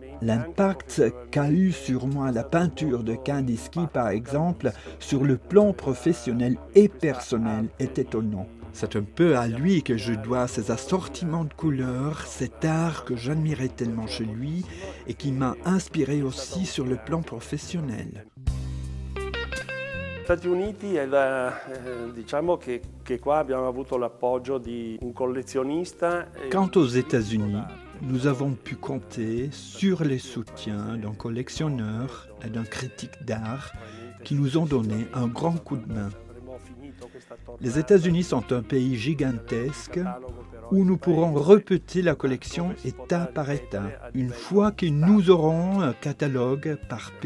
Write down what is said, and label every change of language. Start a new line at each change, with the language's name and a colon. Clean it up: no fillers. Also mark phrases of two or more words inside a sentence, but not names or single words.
French: L'impact qu'a eu sur moi la peinture de Kandinsky, par exemple, sur le plan professionnel et personnel, est étonnant. C'est un peu à lui que je dois ces assortiments de couleurs, cet art que j'admirais tellement chez lui et qui m'a inspiré aussi sur le plan professionnel.
Italian: Stati Uniti diciamo che qua abbiamo avuto l'appoggio di un collezionista.
French: Quant aux États-Unis, nous avons pu compter sur les soutiens d'un collectionneur et d'un critique d'art qui nous ont donné un grand coup de main. Les États-Unis sont un pays gigantesque où nous pourrons répéter la collection état par état, une fois que nous aurons un catalogue par pays.